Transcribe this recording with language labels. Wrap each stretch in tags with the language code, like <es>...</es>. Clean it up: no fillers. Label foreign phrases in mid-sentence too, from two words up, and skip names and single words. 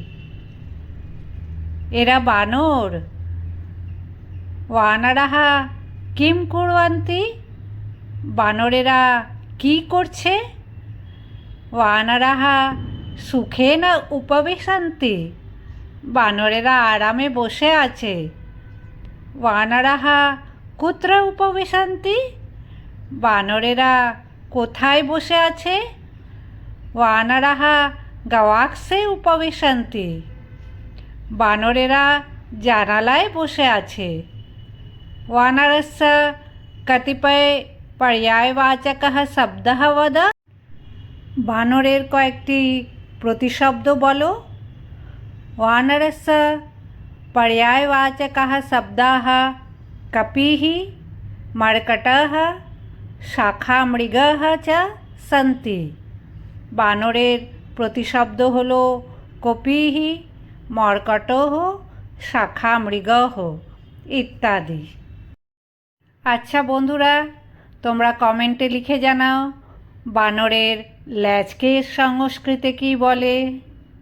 <bn>এরা বানর।</bn> <sa>वानराः किं कुर्वन्ति?</sa> <bn>বানরেরা কী করছে?</bn> <sa>वानराः सुखेन उपविशन्ति।</sa> <bn>বানরেরা আরামে বসে আছে।</bn> <sa>वानराः कुत्र उपविशन्ति?</sa> <bn>বানরেরা কোথায় বসে আছে?</bn> <sa>वानराः गवाक्षे उपविशन्ति।</sa> <bn>বানরেরা জানালায় বসে আছে।</bn> <sa>वानरस्य कतिपय पर्यायवाचकः शब्दः वद।</sa> <bn>বানরের কয়েকটি প্রতিশব্দ বলো।</bn> <sa>वानरस्य पर्यायवाचकः शब्दाः कपिः, मर्कटः, शाखामृगः च सन्ति।</sa> <bn>বানরের প্রতিশব্দ হলো</bn> <sa>कपिः, मर्कटः, शाखामृगः</sa> <bn>इत्यादि। আচ্ছা বন্ধুরা, তোমরা কমেন্টে লিখে জানাও বানরের ল্যাজকে সংস্কৃতে কি বলে।</bn>